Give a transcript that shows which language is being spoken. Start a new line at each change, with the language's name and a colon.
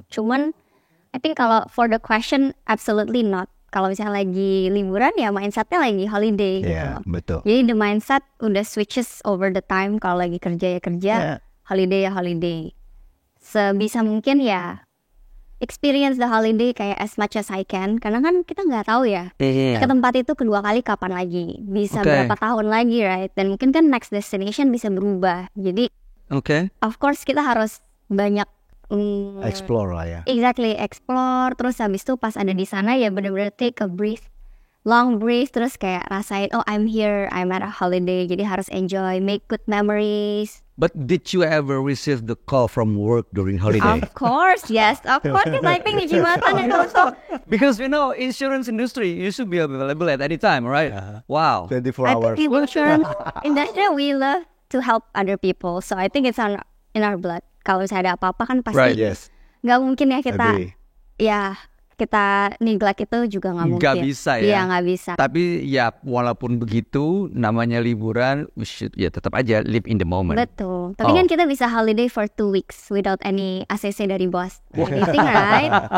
English: Cuman I think kalau for the question, absolutely not.
Indonesian: Kalau misalnya lagi liburan ya mindsetnya lagi holiday gitu.
English: Yeah, betul.
Indonesian: Jadi the mindset udah switches over the time. Kalau lagi kerja ya kerja, holiday ya holiday.
English: Sebisa mungkin ya experience the holiday kayak as much as I can.
Indonesian: Karena kan kita nggak tahu ya ke tempat itu kedua kali kapan lagi. Bisa berapa tahun lagi, right? Dan mungkin kan next destination bisa berubah. Jadi of course kita harus banyak explore lah ya. Exactly, explore. Terus habis itu pas ada di sana ya benar-benar take a breath, long breath.
English: Terus kayak rasain, oh I'm here, I'm at a holiday. Jadi harus enjoy, make good memories. But did you ever receive the call from work during holiday? Of course, yes. Of course, typing di Jimatan and also. Because insurance industry, you should be available at any time, right? Wow. 24 hours. think insurance industry we love to help other people. So I think it's in our blood.
Indonesian: Kalau misalnya ada apa-apa kan pasti nggak mungkin ya kita neglect itu juga nggak mungkin. Nggak bisa ya. Iya nggak bisa. Tapi ya walaupun begitu namanya liburan, we should ya tetap aja live in the moment.
English: Betul. Tapi kan kita bisa holiday for 2 weeks without any ACC dari bos. Anything, right?